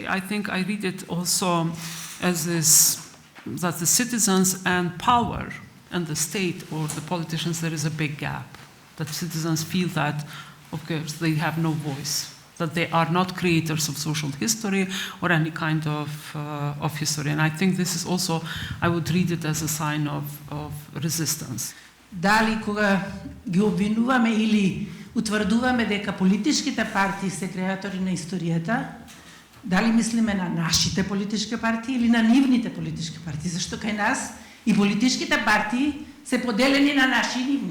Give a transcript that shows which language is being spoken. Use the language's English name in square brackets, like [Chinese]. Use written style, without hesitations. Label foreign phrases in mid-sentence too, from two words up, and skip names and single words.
[English] I think I read it also as this, that the citizens and power and the state or the politicians, there is a big gap. That citizens feel that, of course, they have no voice, that they are not creators of social history or any kind of history. And I think this is also, I would read it as a sign of resistance. [Macedonian] Дали кога ги обвинуваме или утврдуваме дека политичките партии се креатори на историјата, дали мислиме на нашите политички партии или на нивните политички партии? Зашто кај нас и политичките партии се поделени на наши и нивни.